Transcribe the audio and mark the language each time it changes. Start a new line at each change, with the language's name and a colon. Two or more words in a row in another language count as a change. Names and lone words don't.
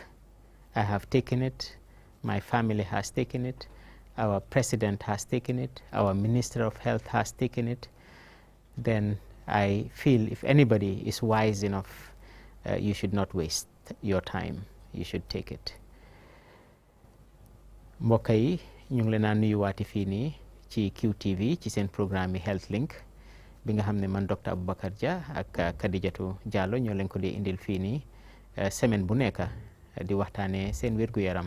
English: I have taken it, my family has taken it, our president has taken it, our Minister of Health has taken it. Then I feel if anybody is wise enough, you should not waste your time. You should take it.
Wolof: Mbokk yi ñu ngi leen a nuyuwaati fii nii ci QTV ci seen programme Health Link bi nga xam ne man Dr. Abubakar Jah ak Khadijatu Jallow ñoo leen ko di indil fii nii semaine bu nekk di waxtaanee seen wér-gu-yaram.